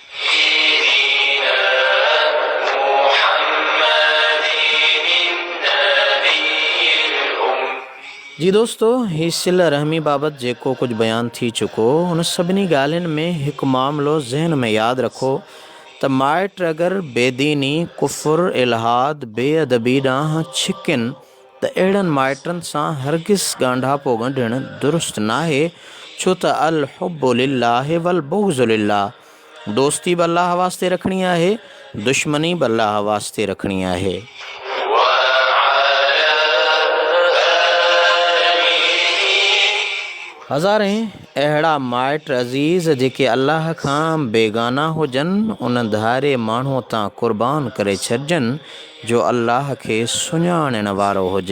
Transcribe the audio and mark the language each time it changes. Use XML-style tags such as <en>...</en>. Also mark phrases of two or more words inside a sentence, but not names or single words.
<sd>जी दोस्तो, ही सिल रहमी बाबति जेको कुझु बयानु थी चुको, हुन सभिनी ॻाल्हियुनि में हिकु मामिलो ज़हन में यादि रखो त माइट अगरि बेदीनी, कुफ़ुर, इल्हाद, बेअदबी ॾांहुं छिकनि त अहिड़नि माइटनि सां हरगिज़ ॻांढापो ॻंढणु दुरुस्त नाहे। छो त</sd> <ar>الحب لله والبغض لله,</ar> <sd>दोस्ती बि अल्लाह वास्ते रखणी आहे, दुश्मनी बि अल्लाह वास्ते रखणी आहे। हज़ारें अहिड़ा माइट अज़ीज़ जेके अल्लाह खां बेगाना हुजनि, उन धारे माण्हूअ तां क़ुर्बान करे छॾिजनि जो अल्लाह खे सुञाणण वारो हुजे।</sd>